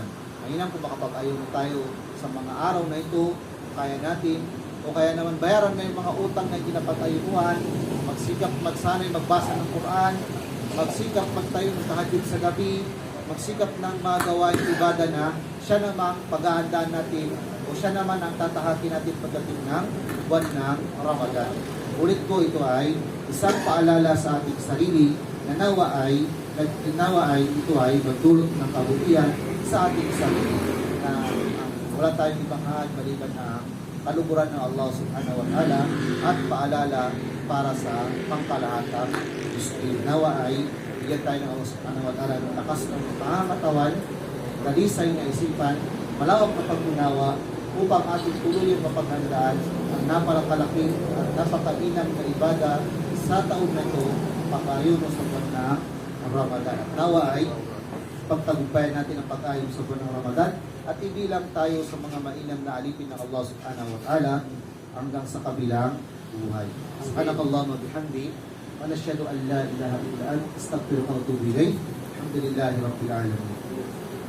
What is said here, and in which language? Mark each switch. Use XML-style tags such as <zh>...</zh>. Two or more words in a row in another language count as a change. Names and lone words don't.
<tl>Ngayon kung makapag-ayuno tayo sa mga araw na ito, kaya natin, o kaya naman bayaran na yung mga utang na kinapag-ayunuhan, magsikap magsanay magbasa ng Quran, magsikap magtayo ng tahajjud sa gabi, magsikap ng mga gawain ibada na siya namang pag-aandaan natin o siya naman ang tatahakin natin pagdating ng buwan ng Ramadan. Ulit ko, ito ay isang paalala sa ating sarili na nawa ay ito ay magdulot ng kabutihan sa ating sarili na wala tayong ibang hahad maliban na kaluguran ng Allah</tl> <ar>سبحانه وتعالى</ar> <tl>at paalala para sa pangkalahatang Muslim. Nawa ay bigyan tayo ng Allah</tl> <ar>سبحانه وتعالى</ar> <tl>ng lakas ng pangangatawan, dalisay na isipan, malawak na pag-unawa, upang ating tuluyang mapaghandaan ang napakalaking at napakainang na ibada sa taon na ito, pagkayuno sa buwan na Ramadan. At nawa ay pagtagumpayan natin ang pagkayuno sa buwan ng Ramadan at ibilang tayo sa mga mainam na alipin ng Allah</tl> <ar>سبحانه وتعالى</ar> <tl>hanggang sa kabilang buhay.</tl> <ar>سبحانك اللهم بحمدك ونشهد أن لا إله إلا أنت أستغفرك وأتوب إليك. الحمد لله رب العالمين.</ar>